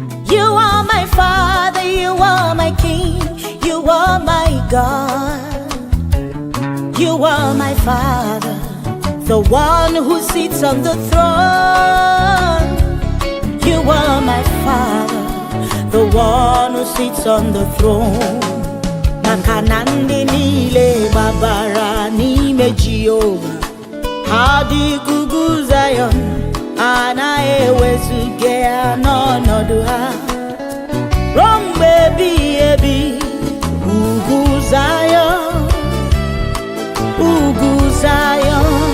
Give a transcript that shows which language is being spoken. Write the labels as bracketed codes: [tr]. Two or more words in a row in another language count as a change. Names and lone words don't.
[en] You are my Father, you are my King, you are my God. You are my Father, the one who sits on the throne. You are my Father, the one who sits on the throne. [ig] Maka na ndị niile gbabara n'ime Jehova, Ha dị ka ugwu Zayọn, a na-ewezuga ya n'ọnọdụ ha. Ruo mgbe ebighị ebi, ugwu Zayọn, ugwu Zayọn.